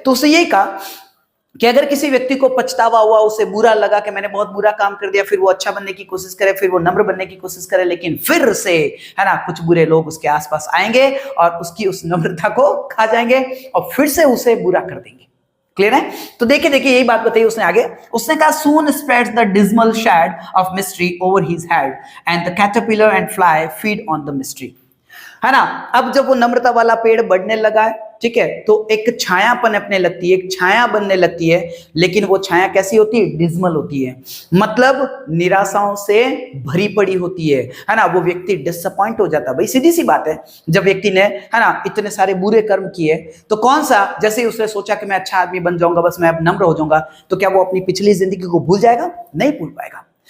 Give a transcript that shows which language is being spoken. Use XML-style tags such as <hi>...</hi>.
<hi>तो उसे यही कहा कि अगर किसी व्यक्ति को पछतावा हुआ, उसे बुरा लगा कि मैंने बहुत बुरा काम कर दिया, फिर वो अच्छा बनने की कोशिश करे, फिर वो नम्र बनने की कोशिश करे, लेकिन फिर से, है ना, कुछ बुरे लोग उसके आसपास आएंगे और उसकी उस नम्रता को खा जाएंगे और फिर से उसे बुरा कर देंगे। क्लियर है? तो देखिए देखिए यही बात बताई उसने आगे। उसने कहा</hi> <en>soon spreads the dismal shade of mystery over his head and the caterpillar and fly feed on the mystery,</en> <hi>है ना। अब जब वो नम्रता वाला पेड़ बढ़ने लगा है, ठीक है, तो एक छाया पनपने लगती है, एक छाया बनने लगती है, लेकिन वो छाया कैसी होती है, डिस्मल होती है, मतलब निराशाओं से भरी पड़ी होती है ना। वो व्यक्ति डिसअपॉइंट हो जाता है। भाई सीधी सी बात है, जब व्यक्ति ने, है ना, इतने सारे बुरे कर्म किए, तो कौन सा, जैसे ही उसने सोचा कि मैं अच्छा आदमी बन जाऊंगा, बस मैं अब नम्र हो जाऊंगा, तो क्या वो अपनी पिछली जिंदगी को भूल जाएगा? नहीं भूल पाएगा।</hi>